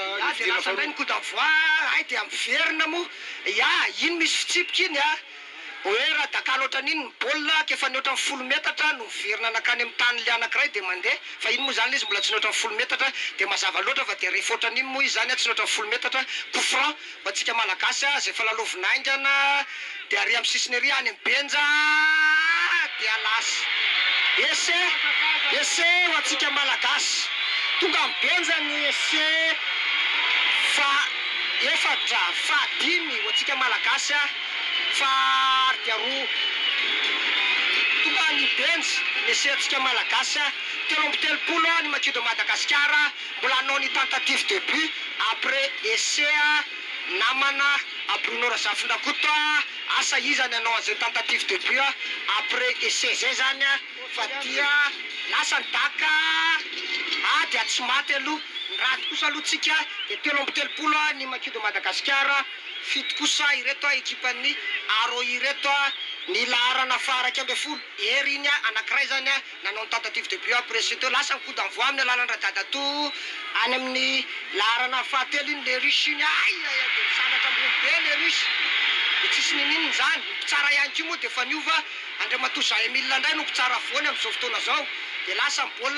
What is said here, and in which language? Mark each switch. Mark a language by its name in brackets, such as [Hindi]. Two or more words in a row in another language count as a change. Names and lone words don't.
[Malagasy] ndray ny [French] coup d'envoi [Malagasy] ay dia miverina moa iny misy fitsipika iny hoe raha dakalo ohatran'iny ny baolina kefa ny ohatran'ny 10 metatra no miverina anakany amin'ny tany le anankiray dia mandeha fa iny moa zany izy mbola tsy ny ohatran'ny 10 metatra dia mazava loatra fa dia rehefa ohatran'iny moa izy zany tsy ny ohatran'ny 10 metatra [French] coup franc [Malagasy] ho antsika malagasy zay fa lalaovinaingana dia ary amin'ny sisiny ery any amin'ny benja dia lasa ese ho antsika malagasy tonga amin'ny benja ny ese fa efatra fa 5 ho antsika malagasy fa dia roa tonga ny benja ny ese antsika malagasy 3-3 ny Makido Madagasikara mbola hanao ny [French] tentative de but après essai [Malagasy] namana Bruno Razafindrakoto asa izany hanao an'izay [French] tentative de but après essai [Malagasy] zay zany fa dia lasa ny daka dia tsy maty aloha ny raty kosa aloha tsika dia 3-3 ny Makido Madagasikara 7 kosa ireto ekipan'ny Aroi reto ny laharana faraka 12 ery iny anankiray zany nanao ny [French] tentative de but après essai [Malagasy] teo lasa ny [French] coup d'envoi [Malagasy] amin'ny alalan'ny Radadato any amin'ny laharana fahatelo iny le Russie iny dia misanatra ambony be le Russie dia tsisy nininy zany mpitsara ihany koa moa dia efa niova Andriamatoa Zahemila indray no mpitsara voany amin'izao fotoana zao dia lasa ny baolina